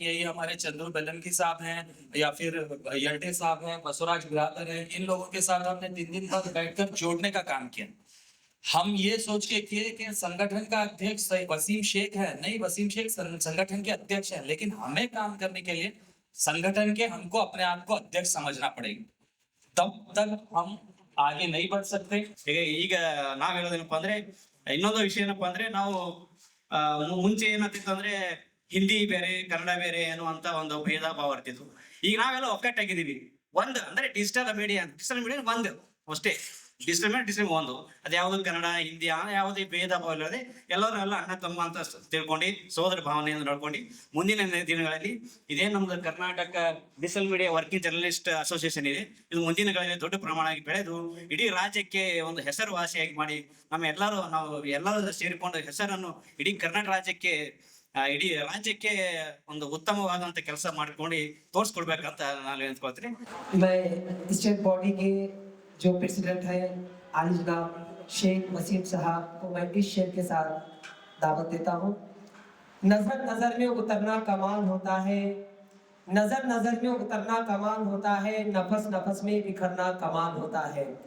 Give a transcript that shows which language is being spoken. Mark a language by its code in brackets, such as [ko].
[hi] यही हमारे चंद्रू बेलनकी साहब हैं या फिर यल्टे साहब हैं, बसवराज बिरादर हैं, इन लोगों के साथ हमने 3 दिन तक बैठकर जोड़ने का काम किया। हम ये सोच के किए कि संगठन का अध्यक्ष वसीम शेख है, नहीं, वसीम शेख संगठन के अध्यक्ष है, लेकिन हमें काम करने के लिए संगठन के हमको अपने आप को अध्यक्ष समझना पड़ेगा, तब तक हम आगे नहीं बढ़ सकते। [kn] ಈಗ ನಾವ್ ಹೇಳೋದೇನಪ್ಪ ಅಂದ್ರೆ, ಇನ್ನೊಂದು ವಿಷಯ ಏನಪ್ಪಾ ಅಂದ್ರೆ, ನಾವು ಮುಂಚೆ ಏನಾಗ್ತಿತ್ತು ಅಂದ್ರೆ ಹಿಂದಿ ಬೇರೆ ಕನ್ನಡ ಬೇರೆ ಅನ್ನುವಂತ ಒಂದು ಭೇದ ಭಾವ ಇರ್ತಿತ್ತು. ಈಗ ನಾವೆಲ್ಲ ಒಕ್ಕಟ್ಟಾಗಿದ್ದೀವಿ. ಒಂದು ಅಂದ್ರೆ ಡಿಜಿಟಲ್ ಮೀಡಿಯಾ ಒಂದು ಅಷ್ಟೇ. ಡಿಜಿಟಲ್ ಒಂದು, ಅದು ಯಾವುದು ಕನ್ನಡ ಹಿಂದಿ ಯಾವುದೇ ಭೇದ ಭಾವ ಇಲ್ಲದೆ ಎಲ್ಲರೂ ಎಲ್ಲ ಅಣ್ಣ ತಮ್ಮ ಅಂತ ತಿಳ್ಕೊಂಡು ಸೋದರ ಭಾವನೆಯನ್ನು ನೋಡ್ಕೊಂಡು ಮುಂದಿನ ದಿನಗಳಲ್ಲಿ ಇದೇ ನಮ್ದು Karnataka digital media working journalist association ಇದೆ, ಇದು ಮುಂದಿನ ದಿನಗಳಲ್ಲಿ ದೊಡ್ಡ ಪ್ರಮಾಣವಾಗಿ ಬೆಳೆದು ಇಡೀ ರಾಜ್ಯಕ್ಕೆ ಒಂದು ಹೆಸರುವಾಸಿಯಾಗಿ ಮಾಡಿ ನಾವು ಎಲ್ಲರೂ ಸೇರಿಕೊಂಡು ಹೆಸರನ್ನು ಇಡೀ ಕರ್ನಾಟಕ ರಾಜ್ಯಕ್ಕೆ ಇಡೀ ರಾಜ್ಯಕ್ಕೆ ಒಂದು ಉತ್ತಮವಾದಂತ ಕೆಲಸ ಮಾಡ್ಕೊಂಡು ತೋರಿಸ್ಕೊಡ್ಬೇಕಂತ ನಾನು ಹೇಳ್ಕೊಳ್ತೀನಿ. [hi] स्टेट बॉडी के जो प्रेसिडेंट है आली जनाब शेख वसीम साहब को मैं इस शेर के साथ दावत देता हूँ। नजर नजर में उतरना कमाल होता है, नजर नजर में उतरना कमाल होता है, नफस नफस में बिखरना कमाल होता है।